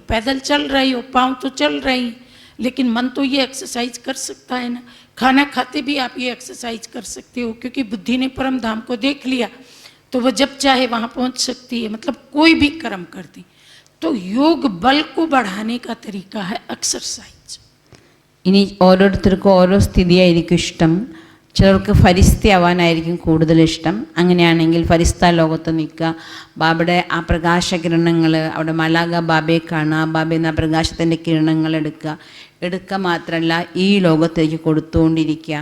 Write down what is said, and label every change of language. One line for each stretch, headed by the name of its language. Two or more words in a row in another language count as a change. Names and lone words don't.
Hindi: पैदल चल रही हो, पाँव तो चल रही हैं, लेकिन मन तो ये एक्सरसाइज कर सकता है ना। खाना खाते भी आप ये एक्सरसाइज कर सकते हो, क्योंकि बुद्धि ने परम धाम को देख लिया तो वो जब चाहे वहाँ पहुँच सकती है। मतलब कोई भी कर्म करती। तो योग बल को बढ़ाने का तरीका है एक्सरसाइज।
Malayalam: ഇനി ഓരോരുത്തർക്കും ഓരോ സ്ഥിതിയായിരിക്കും ഇഷ്ടം. ചിലർക്ക് ഫരിസ്തയാവാനായിരിക്കും കൂടുതൽ ഇഷ്ടം. അങ്ങനെയാണെങ്കിൽ ഫരിസ്ത ലോകത്ത് നിൽക്കുക, ബാബയുടെ ആ പ്രകാശകിരണങ്ങൾ, അവിടെ മലാഗ ബാബയെ കാണുക, ബാബയിൽ നിന്ന് ആ പ്രകാശത്തിൻ്റെ കിരണങ്ങൾ എടുക്കുക മാത്രമല്ല ഈ ലോകത്തേക്ക് കൊടുത്തുകൊണ്ടിരിക്കുക.